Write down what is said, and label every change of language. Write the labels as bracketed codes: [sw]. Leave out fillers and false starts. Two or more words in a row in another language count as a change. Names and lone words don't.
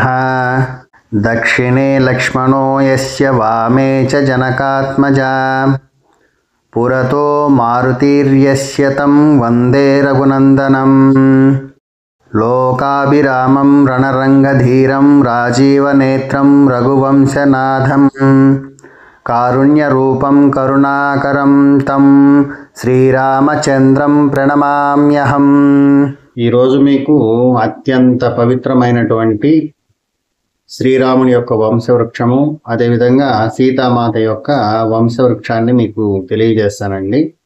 [sa] दक्षिणे लक्ष्मणो यस्य वामे च जनकात्मजा पुरतो मारुतिर्यस्य तं वन्दे रघुनन्दनं लोकाभिरामं रणरङ्गधीरं राजीवनेत्रं रघुवंशनाथं कारुण्यरूपं करुणाकरं तं శ్రీరామచంద్రం ప్రణమామ్యహం. [te] ఈరోజు మీకు అత్యంత పవిత్రమైనటువంటి శ్రీరాముని యొక్క వంశవృక్షము, అదేవిధంగా సీతామాత యొక్క వంశవృక్షాన్ని మీకు తెలియజేస్తానండి.